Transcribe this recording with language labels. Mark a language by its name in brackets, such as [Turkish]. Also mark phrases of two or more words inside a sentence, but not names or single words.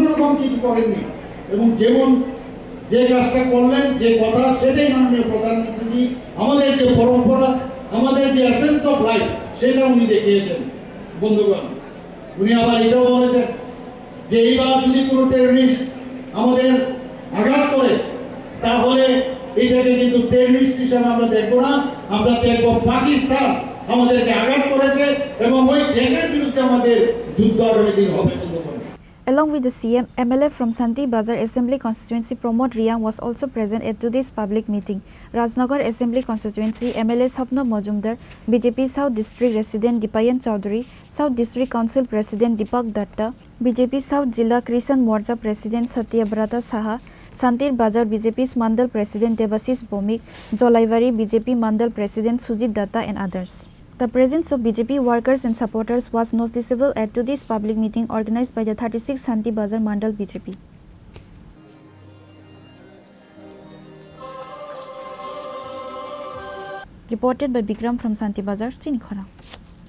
[Bangla] রকম কিছু করেননি এবং যেমন যে কাজটা করলেন যে কথা সেটাই মাননীয় প্রধানমন্ত্রী আমাদের যে পরম্পরা আমাদের যে [English] essence of life [Bangla] সেটা উনি দেখিয়েছেন বন্ধুগণ উনি আবার এটাও বলেছেন যে এইবার যদি কোনো টেররিস্ট আমাদের আঘাত করে তাহলে এটাকে কিন্তু টেররিস্ট হিসেবে আমরা দেখব না আমরা দেখব পাকিস্তান আমাদেরকে আঘাত করেছে এবং ওই দেশের বিরুদ্ধে আমাদের যুদ্ধ আগামী দিন হবে বন্ধুগণ [English] Along with the CM, MLA from Shantir Bazar Assembly Constituency Pramod Riyang was also present at today's public meeting. Rajnagar Assembly Constituency MLA Sapna Majumdar, BJP South District Resident Dipayan Chowdhury, South District Council President Deepak Datta, BJP South Jilla Krishan Morcha President Satyabrata Saha, Shantir Bazar BJP's Mandal President Devasis Bomik, Jolaivari BJP Mandal President Sujit Datta and others. The presence of BJP workers and supporters was noticeable at today's public meeting organized by the 36 Shantir Bazar Mandal BJP. Reported by Bikram from Shantir Bazar, Chini, Khorang.